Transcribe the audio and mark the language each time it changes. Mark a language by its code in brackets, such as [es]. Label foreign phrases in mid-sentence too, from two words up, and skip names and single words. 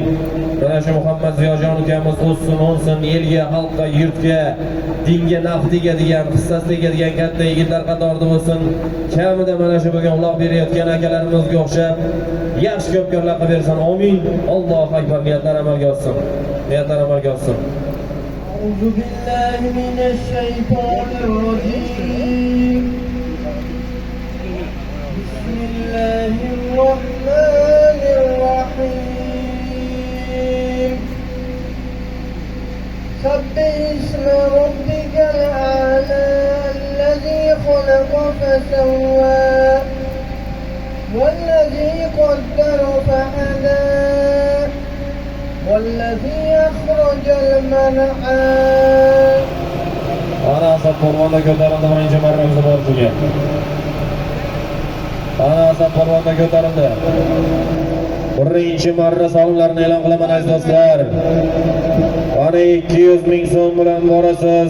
[uz] Mana shu Muhammad Ziyojon ukamiz o'ssin, o'nsin, elga, xalqqa, yurtga, dinga naf tegadigan, hissasi tegadigan katta yigitlar qatorida bo'lsin. Kamida mana shu bugun Alloh berayotgan akalarimizga o'xshab yaxshi ko'pkarlar qilib bersin. [ar] آمين الله أكبر. [uz] Niyatlar amalga oshsin. Niyatlar amalga oshsin. [ar] أعوذ بالله من الشيطان الرجيم بسم الله الرحمن الرحيم سبح اسم ربك الأعلى الذي خلق فسوى والذي قدر فهدى والذي أخرج المرعى [uz] Ana Asad polvonda ko'tarildi birinchi marramiz borchiga. Ana Asad polvonda ko'tarildi. Birinchi marra solimlarni e'lon qilaman aziz do'stlar. Ana 200 ming so'm bilan borasiz.